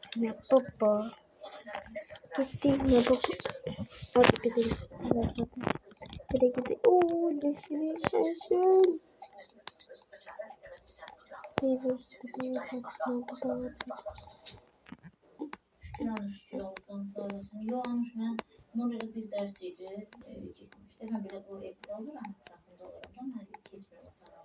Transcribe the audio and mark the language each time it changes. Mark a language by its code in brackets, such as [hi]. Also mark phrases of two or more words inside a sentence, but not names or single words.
[tr] Ne baba. Gittim ne baba. Hadi gidelim. Hadi gidelim. Ooo düşünün. Meyve gidiyor. Şükür Allah'tan [az] sağ olasın. Yo Anuş, mən Nurayla bir dərs idi, getmişdim. Mən belə o evdə oluram, ətrafında oluram da, mən keçmirəm otağa.